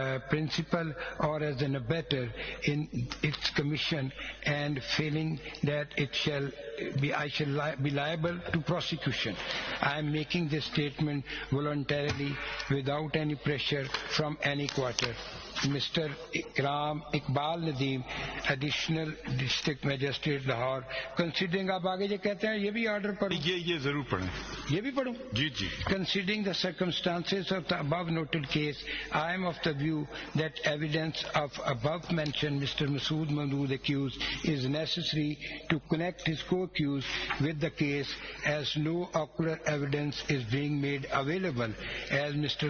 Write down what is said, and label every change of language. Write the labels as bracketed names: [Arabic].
[English] principal or as an abettor in its commission, and feeling that I shall be liable to prosecution. I am making this statement voluntarily without any pressure from any quarter. Mr. Ikram Iqbal Nadeem, Additional District Magistrate Lahore. [Hindi] Considering आप आगे जो कहते हैं ये भी order पढ़ूं? ये जरूर पढ़ें. ये भी पढ़ूं? जी. [English] Considering the circumstances of the above noted case, I am of the view that evidence of above mentioned Mr. Masood Mahmood accused is necessary to connect his co-accused with the case, as no ocular evidence is being made available, as Mr.